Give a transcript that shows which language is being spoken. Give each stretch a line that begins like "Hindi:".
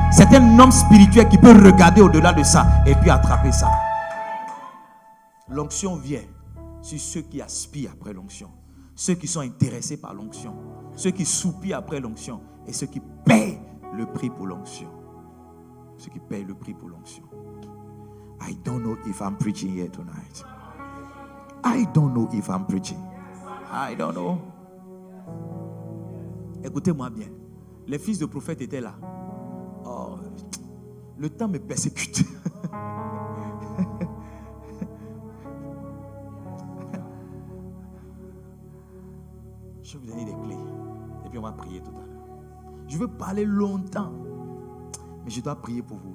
French: C'est un homme spirituel qui peut regarder au-delà de ça et puis attraper ça. L'onction vient sur ceux qui aspirent après l'onction, ceux qui sont intéressés par l'onction, ceux qui soupirent après l'onction et ceux qui payent le prix pour l'onction. Ceux qui payent le prix pour l'onction.
English: I don't know if I'm preaching here tonight. I don't know if I'm preaching. I don't know.
French: Écoutez-moi bien. Les fils de prophètes étaient là. Oh, le temps me persécute. Je vais vous donner des clés. Et puis on va prier tout à l'heure. Je veux parler longtemps. Mais je dois prier pour vous.